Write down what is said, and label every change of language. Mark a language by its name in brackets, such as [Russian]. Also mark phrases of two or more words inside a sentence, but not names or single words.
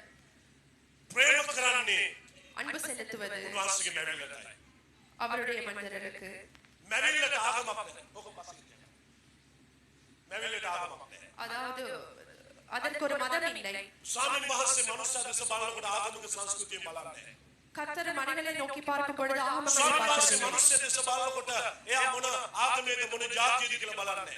[Sinhala] ප්‍රේම කරන්නේ [Tamil] அன்பு செலுத்துவது [Sinhala] උන්වහන්සේගේ මැවිල්ලටයි. [Tamil] அவருடைய மனிதருக்கு. [Sinhala] මැවිල්ලට ආගමක් නැහැ. ඔක පස්සේ කියන්න. මැවිල්ලට ආගමක් නැහැ. [Tamil] அதாவது அதற்கு ஒரு மதம் இல்லை. [Sinhala] ස්වාමීන් වහන්සේ මනුෂ්‍ය දෙස බලනකොට ආගමික සංස්කෘතිය බලන්නේ නැහැ. [Tamil] கர்த்தர் மனிதனை நோக்கி பார்க்கும் பொழுது ஆகமங்களை [Sinhala] ස්වාමීන් වහන්සේ [Tamil] பார்க்கவில்லை. [Sinhala] මනුෂ්‍ය දෙස බලනකොට එයා මොන ආගමේද මොන ජාතියද කියලා බලන්නේ නැහැ.